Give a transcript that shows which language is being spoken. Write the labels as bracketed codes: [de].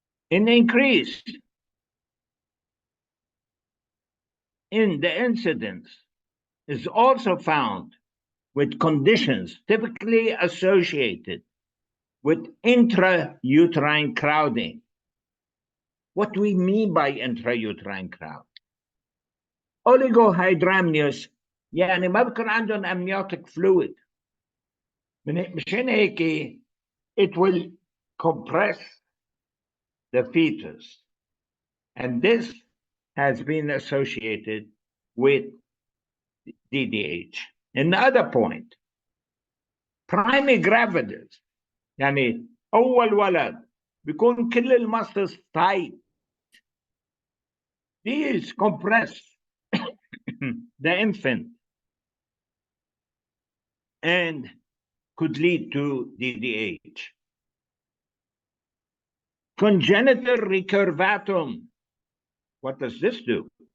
[en] An increase in the incidence is also found with conditions typically associated with intrauterine crowding. What do we mean by intrauterine crowd? [ar] Oligohydramnios, يعني ما بكون عندهم [en] amniotic fluid. [ar] مشان هيك [en] it will compress the fetus. And this has been associated with DDH. Another point, primigravidas, [ar] يعني أول ولد بيكون كل المسلز tight. [en] These compress the infant and could lead to DDH. Congenital recurvatum. What does this do?